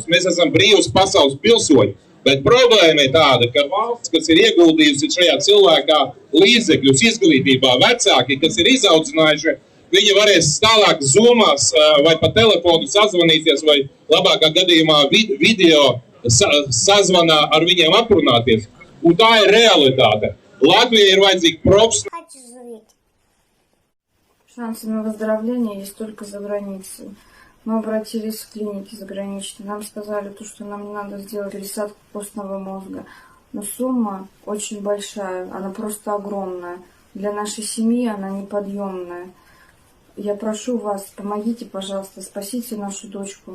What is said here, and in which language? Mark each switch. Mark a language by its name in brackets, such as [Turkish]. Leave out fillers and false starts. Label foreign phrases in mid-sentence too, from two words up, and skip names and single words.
[Latvian] Mēs esam brīvs pasaules pilsoņi. Bet problēma ir tāda, ka valsts, kas ir ieguldījusi šajā cilvēkā līdzekļus izglītībā, vecāki, kas ir izaudzinājuši, viņi varēs tālāk Zoomās vai pa telefonu sazvanīties vai labākā gadījumā video sazvanā ar viņiem aprunāties. Un tā ir realitāte. Latvijai ir vajadzīgi profesionāli. [Russian] Шансы на выздоровление есть только за границей. Мы обратились в клиники заграничные. Нам сказали, что нам не надо сделать пересадку костного мозга. Но сумма очень большая, она просто огромная. Для нашей семьи она неподъемная. Я прошу вас, помогите, пожалуйста, спасите нашу дочку.